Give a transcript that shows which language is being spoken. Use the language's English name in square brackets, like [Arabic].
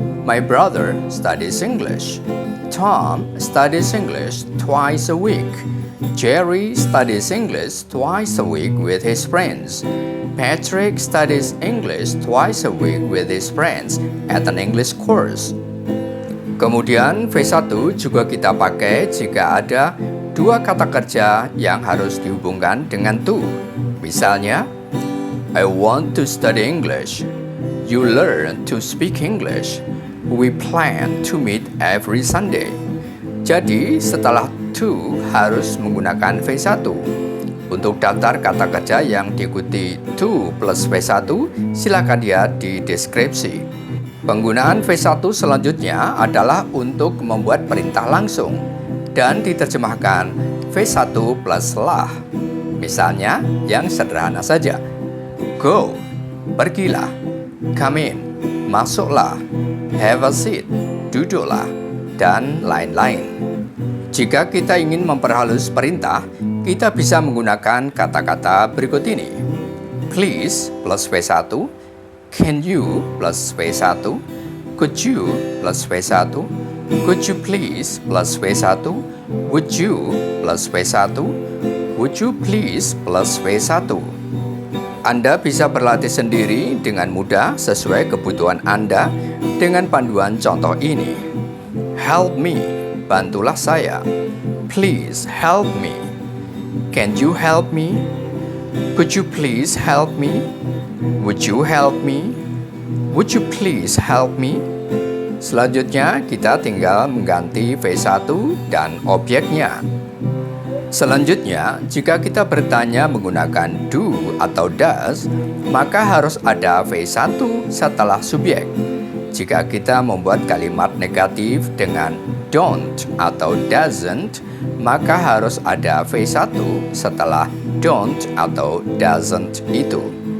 [English] My brother studies English. Tom studies English twice a week. Jerry studies English twice a week with his friends. Patrick studies English twice a week with his friends at an English course. [Indonesian] Kemudian V1 juga kita pakai jika ada dua kata kerja yang harus dihubungkan dengan to. Misalnya, [English] I want to study English. You learn to speak English. We plan to meet every Sunday. [Indonesian] Jadi setelah to harus menggunakan V1. Untuk daftar kata kerja yang diikuti to plus V1, silakan lihat di deskripsi. Penggunaan V1 selanjutnya adalah untuk membuat perintah langsung dan diterjemahkan V1 plus lah. Misalnya yang sederhana saja. [English] Go, [Indonesian] pergilah. [English] Come in, [Indonesian] masuklah. [English] Have a seat, [Indonesian] duduklah, dan lain-lain. Jika kita ingin memperhalus perintah, kita bisa menggunakan kata-kata berikut ini. [English] Please plus V1, can you plus V1, could you plus V1, could you please plus V1, would you plus V1, would you please plus V1. [Indonesian] Anda bisa berlatih sendiri dengan mudah sesuai kebutuhan Anda dengan panduan contoh ini. [English] Help me, [Indonesian] bantulah saya. [English] Please help me. Can you help me? Could you please help me? Would you help me? Would you please help me? [Indonesian] Selanjutnya kita tinggal mengganti V1 dan objeknya. Selanjutnya, jika kita bertanya menggunakan do atau does, maka harus ada V1 setelah subjek. Jika kita membuat kalimat negatif dengan don't atau doesn't, maka harus ada V1 setelah don't atau doesn't itu.